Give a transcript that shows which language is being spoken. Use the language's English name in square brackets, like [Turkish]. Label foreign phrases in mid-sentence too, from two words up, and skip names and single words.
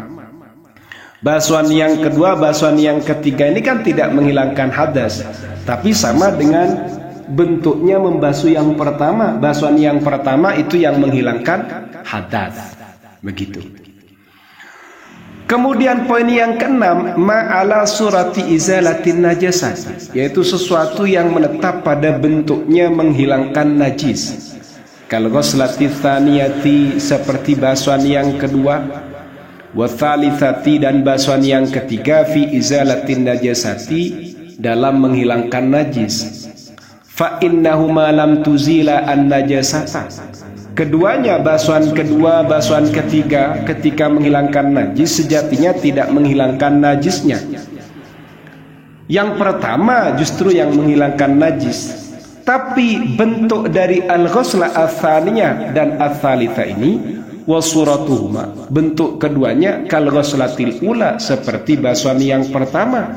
[Indonesian] Basuhan yang kedua, basuhan yang ketiga ini kan tidak menghilangkan hadas, tapi sama dengan bentuknya membasuh yang pertama. Basuhan yang pertama itu yang menghilangkan hadas. Begitu. Kemudian poin yang keenam, [Arabic] ما على صورة إزالة نجاسة, [Indonesian] yaitu sesuatu yang menetap pada bentuknya menghilangkan najis. [Arabic] كالغسلة الثانية, [Indonesian] seperti basuhan yang kedua, [Arabic] والثالثة, [Indonesian] dan basuhan yang ketiga, [Arabic] في إزالة نجاسة, [Indonesian] dalam menghilangkan najis. [Arabic] فإنهما لم تزيلا النجاسة. [Indonesian] Keduanya, basuhan kedua, basuhan ketiga, ketika menghilangkan najis sejatinya tidak menghilangkan najisnya. Yang pertama justru yang menghilangkan najis. Tapi bentuk dari [Arabic] الغسلة الثانية [Indonesian] dan ats-tsalitsa ini [Arabic] وصورتهما, [Indonesian] bentuk keduanya [Arabic] كالغسلة الأولى, [Indonesian] seperti basuhan yang pertama.